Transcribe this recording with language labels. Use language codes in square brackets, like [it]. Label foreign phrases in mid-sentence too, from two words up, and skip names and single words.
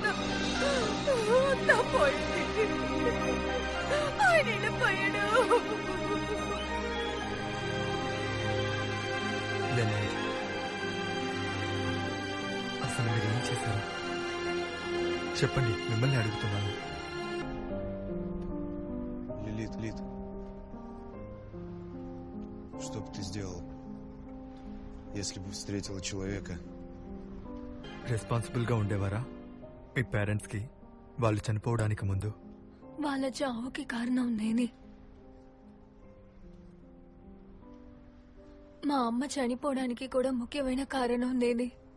[te] అంతా పోయింది. ఆయన వెళ్ళిపోయాడు. లెనిన్, అసలు మీరు ఏం చేశారు చెప్పండి, మిమ్మల్ని అడుగుతున్నాను. [ru] Лилит, что бы ты сделал, если бы встретила человека? [te] రెస్పాన్సిబుల్ గా ఉండేవారా మీ పేరెంట్స్ కి వాళ్ళు చనిపోవడానికి ముందు? వాళ్ళ చావుకి కారణం నేనే. మా అమ్మ చనిపోవడానికి కూడా ముఖ్యమైన కారణం నేనే.